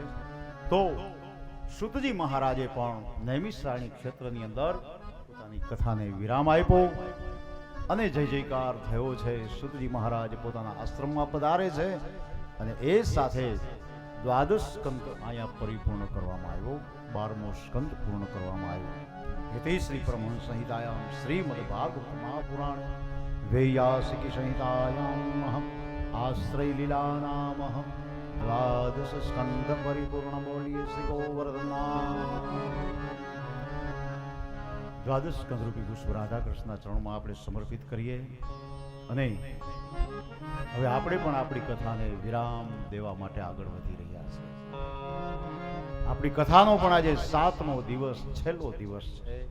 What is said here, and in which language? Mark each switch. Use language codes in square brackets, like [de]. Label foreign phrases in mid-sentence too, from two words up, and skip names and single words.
[gu] તો સુતજી મહારાજે પણ નૈમિષારણ્ય ક્ષેત્રની અંદર પોતાની કથાને વિરામ આપ્યો અને જય જયકાર થયો છે. સુતજી મહારાજ પોતાના આશ્રમમાં પધારે છે અને એ સાથે 12 સ્કંદ અહીંયા પરિપૂર્ણ કરવામાં આવ્યો, 12મો સ્કંદ પૂર્ણ કરવામાં આવ્યો. [sa] इति श्री परमहंस संहितायां श्रीमद् भागवत महापुराण वैयासिकी संहितायां आश्रय लीला नाम 12 स्कंद परिपूर्ण [hi] बोलिए श्री गोवर्धन. [gu] 12 સ્કંદ રૂપી પુષ્પ રાધા કૃષ્ણના ચરણમાં આપણે સમર્પિત કરીએ અને હવે આપણે પણ આપણી કથાને વિરામ દેવા માટે આગળ વધી રહ્યા છીએ. આપણી કથાનો પણ આજે 7મો દિવસ, છેલ્લો દિવસ છે.